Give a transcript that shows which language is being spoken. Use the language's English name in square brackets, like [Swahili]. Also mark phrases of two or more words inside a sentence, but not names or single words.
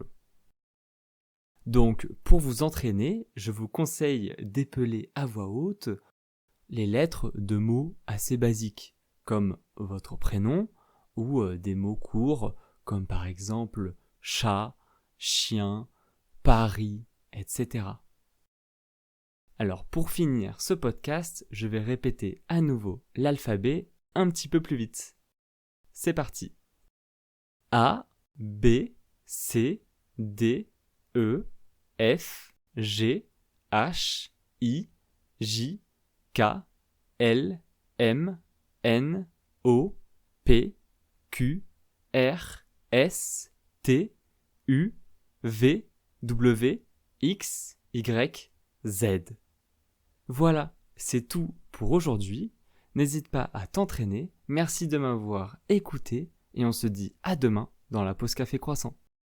[French] Donc, pour vous entraîner, je vous conseille d'épeler à voix haute les lettres de mots assez basiques, comme votre prénom, ou des mots courts, comme par exemple chat, chien, Paris, etc. Alors pour finir ce podcast, je vais répéter à nouveau l'alphabet un petit peu plus vite. C'est parti. A, B, C, D, E, F, G, H, I, J, K, L, M, N, O, P, Q, R, S, T, U, V, W, X, Y, Z. Voilà, c'est tout pour aujourd'hui. N'hésite pas à t'entraîner. Merci de m'avoir écouté et on se dit à demain dans la pause café croissant.